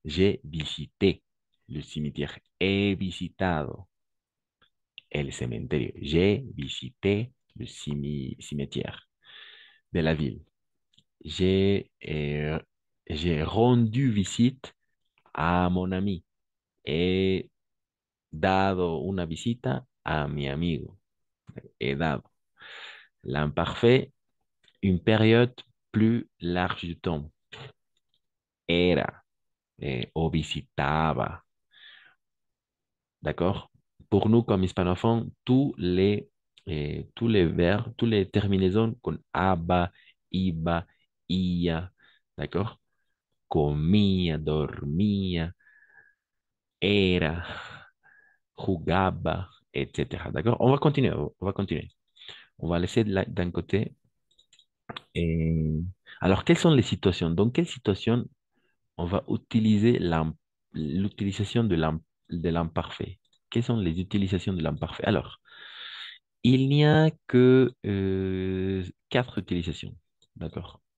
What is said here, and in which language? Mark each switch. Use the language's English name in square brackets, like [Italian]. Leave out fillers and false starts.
[French] J'ai visité le cimetière. [Spanish] He visitado el cementerio. [French] J'ai visité le cimetière de la ville. J'ai j'ai rendu visite a mon ami. [Spanish] He dado una visita a mi amigo. He dado. [French] L'imparfait, une période plus large du temps. [Spanish] Era o visitaba. [French] D'accord? Pour nous, comme hispanophones, tous les verbes, toutes les terminaisons [Spanish] con aba, iba, ia, [French] d'accord? [Spanish] Comía, dormía, era, jugaba, etc. [French] D'accord? On va continuer, on va continuer. On va laisser d'un côté. euh, Alors, quelles sont les situations? Dans quelle situation on va utiliser l'utilisation de l'imparfait? Quelles sont les utilisations de l'imparfait? Alors, il n'y a que quatre utilisations. D'accord?